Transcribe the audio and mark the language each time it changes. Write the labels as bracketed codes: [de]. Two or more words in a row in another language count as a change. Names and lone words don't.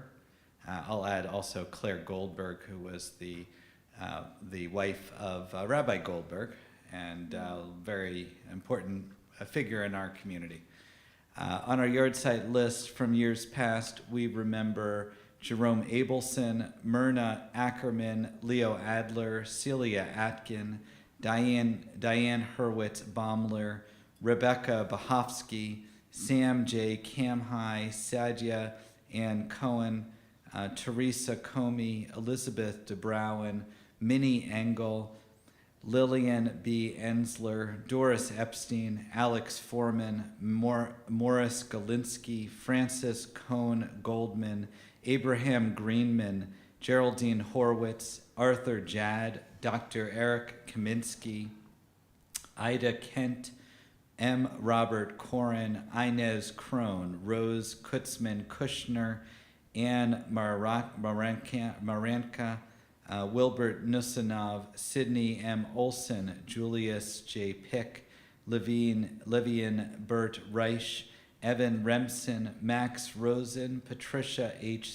[en] I'll add also Claire Goldberg, who was the wife of Rabbi Goldberg, and a very important figure in our community. On our yard site list from years past, we remember Jerome Abelson, Myrna Ackerman, Leo Adler, Celia Atkin, Diane Hurwitz Baumler, Rebecca Bahovsky, Sam J. Kamhai, Sadia Ann Cohen, Teresa Comey, Elizabeth DeBrowen, Minnie Engel, Lillian B. Ensler, Doris Epstein, Alex Foreman, Morris Galinsky, Francis Cohn Goldman, Abraham Greenman, Geraldine Horwitz, Arthur Jad, Dr. Eric Kaminsky, Ida Kent, M. Robert Koren, Inez Crone, Rose Kutzman Kushner, Anne Maranka, Wilbert Nusanov, Sidney M. Olson, Julius J. Pick, Levian Burt Reich, Evan Remsen, Max Rosen, Patricia H.